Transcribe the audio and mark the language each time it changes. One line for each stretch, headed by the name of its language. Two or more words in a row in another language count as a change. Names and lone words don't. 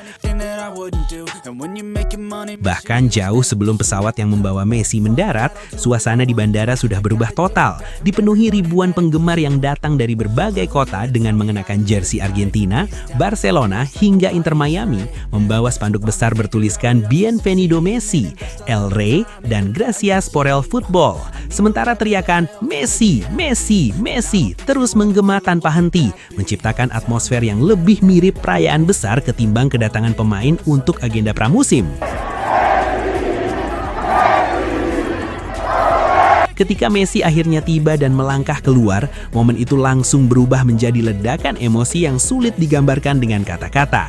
Indonesian: Bahkan jauh sebelum pesawat yang membawa Messi mendarat, suasana di bandara sudah berubah total, dipenuhi ribuan penggemar yang datang dari berbagai kota dengan mengenakan jersey Argentina, Barcelona, hingga Inter Miami, membawa spanduk besar bertuliskan
Spanish: Bienvenido Messi, El Rey,
Indonesian: dan
Spanish: Gracias por el Fútbol.
Indonesian: Sementara teriakan Messi, Messi, Messi terus menggema tanpa henti, menciptakan atmosfer yang lebih mirip perayaan besar ketimbang kedatangan pemain untuk agenda pramusim. Ketika Messi akhirnya tiba dan melangkah keluar, momen itu langsung berubah menjadi ledakan emosi yang sulit digambarkan dengan kata-kata.